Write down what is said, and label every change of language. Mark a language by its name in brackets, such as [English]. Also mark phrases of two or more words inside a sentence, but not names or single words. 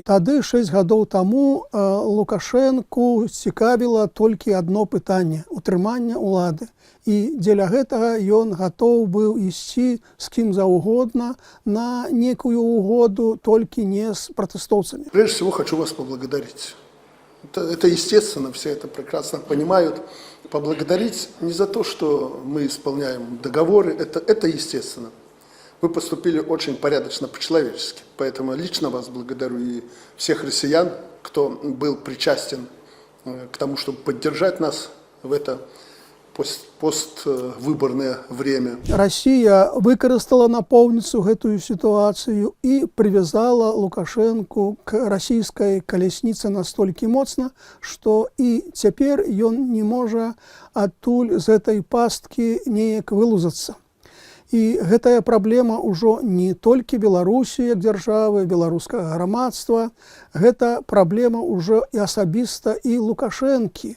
[Belarusian] Тады 6 гадоў таму Лукашенку цікавіла толькі адно пытанне – утрымання ўлады. І дзеля гэтага ён гатоў быў ісці з кім заўгодна на некую угоду, толькі не з пратэстоўцамі. [Russian] Прежде всего хочу вас поблагодарить. Это естественно, все это прекрасно понимают. Поблагодарить не за то, что мы исполняем договоры, это естественно. Вы поступили очень порядочно, по-человечески. Поэтому лично вас благодарю и всех россиян, кто был причастен к тому, чтобы поддержать нас в это поствыборное время. [Belarusian] Россия выкарыстала напоўніцу гэтую сітуацыю і прывязала Лукашэнку к расійскай калясніцы настолькі моцна, што і цяпер ён не можа адтуль з гэтай пасткі неяк вылузацца. І гэтая праблема ўжо не толькі Беларусі як дзяржавы, беларускага грамадства, гэта праблема ўжо і асабіста і Лукашэнкі.